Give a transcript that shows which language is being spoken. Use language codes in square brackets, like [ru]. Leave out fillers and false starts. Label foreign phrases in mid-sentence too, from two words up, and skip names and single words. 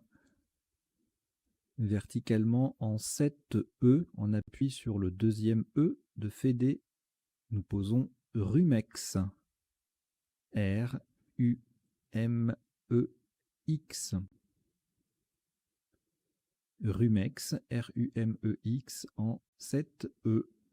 [fr] Verticalement en 7 E, on appuie sur le deuxième E de Fédé. Nous posons Rumex. R-U-M-E-X. Rumex, R-U-M-E-X en 7 E.